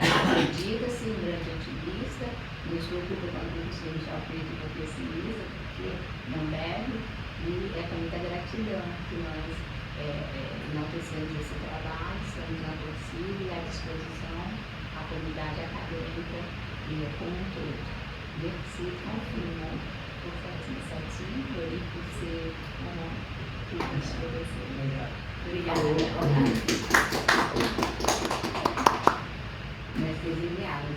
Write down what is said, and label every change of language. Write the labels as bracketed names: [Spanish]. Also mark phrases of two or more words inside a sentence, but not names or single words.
[Portuguese] Acredita-se um grande otimista, não estou preocupando com o professor Michel Preto como pessimista, porque não deve, e é com muita gratidão que nós enaltecemos esse trabalho, estamos na torcida e à disposição a comunidade acadêmica e como um todo. [French] Merci infiniment pour cette initiative et pour ces moments que vous avez. [Portuguese] Obrigada. Mestres e